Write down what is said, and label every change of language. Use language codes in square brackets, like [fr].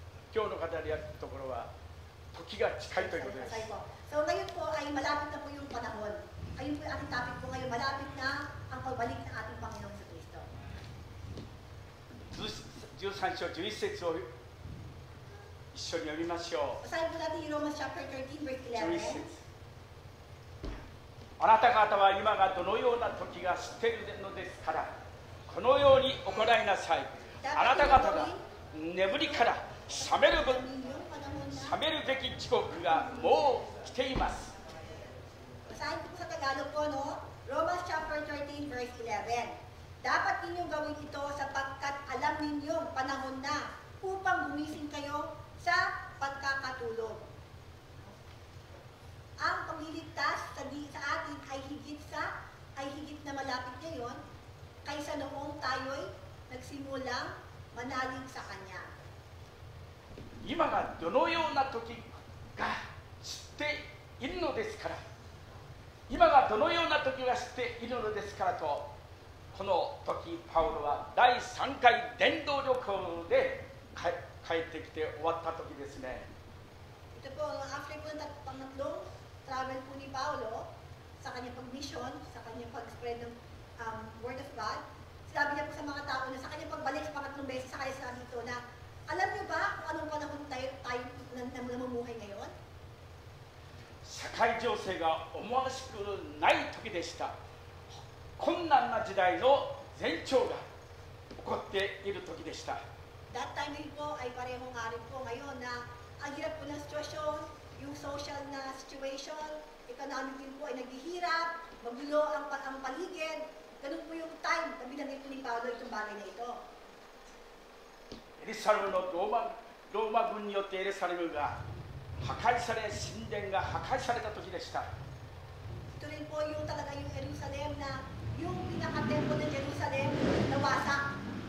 [ja] 今日の語り合ったところは時が近いということです。 [tl] So ngayon po ay malapit na po yung panahon. Ayun po yung ating topic po ngayon, malapit na ang pagbalik ng ating Panginoon sa Kristo. [ja] 13章11節を一緒に読みましょう。 [tl] Basahin po natin yung [en] Romans chapter 13 verse 11 11. [ja] 節。あなた方は今がどのような時が知っているのですから、このように行いなさい。あなた方が眠りから覚めるべき時刻がもう来ています。 [tl] Basahin po sa Tagalog po, no? [en] Romans chapter 13 verse 11. [tl] Dapat ninyong gawin ito sapagkat alam ninyong panahon na upang gumising kayo sa pagkakatulog. Ang pagliligtas sa atin ay higit na malapit ngayon kaysa noong tayo'y nagsimulang manalig sa Kanya. [ja] 今がどのような時が知っているのですから、今がどのような時が知っているのですからと、この時パウロは第3回伝道旅行で帰ってきて終わった時ですね。 [tl] Ito po, after po ng pangatlong travel po ni Paulo sa kanyang pag-mission, sa kanyang pag-spread ng Word of God, sinabi niya po sa mga tao na sa kanyang pagbalik sa pangatlong beses, sa kanya sinabi ito na, alam niyo ba kung anong panahon tayo namumuhay ngayon? [ja] 社会情勢が思わしくない時でした。困難な時代の前兆が起こっている時でした。 [tl] That time din po ay parehong nga rin po ngayon na ang hirap po ng sitwasyon, yung social na situation, economic din po ay naghihirap, magulo ang paligid. Ganun po yung time na binanggit po ni Paulo itong bagay na ito. [ja] エルサレムのローマ軍によってエルサレムが破壊され、神殿が破壊された時でした。 [tl] Ito rin po yung talaga yung Jerusalem na yung pinaka-temple ng Jerusalem nawasak.